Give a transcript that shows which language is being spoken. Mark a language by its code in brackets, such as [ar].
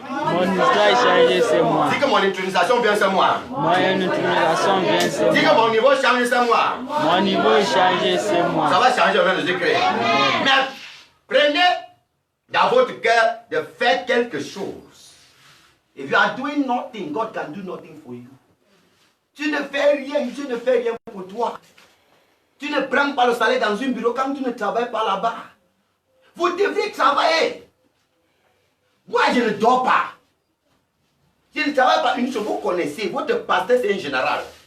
[fr] Mon histoire change ce mois. Dis que mon intronisation vient ce mois. Mon intronisation vient ce mois. Dis que mon niveau change ce mois. Mon niveau change ce mois. Ça va changer au nom de Jésus-Christ. Mais prenez dans votre cœur de faire quelque chose. [en] If you are doing nothing, God can do nothing for you. [fr] Tu ne fais rien, Dieu ne fait rien pour toi. Tu ne prends pas le salaire dans un bureau quand tu ne travailles pas là-bas. Vous devez travailler. Moi, je ne dors pas. Je ne travaille pas une chose. Vous connaissez, votre pasteur, c'est un général.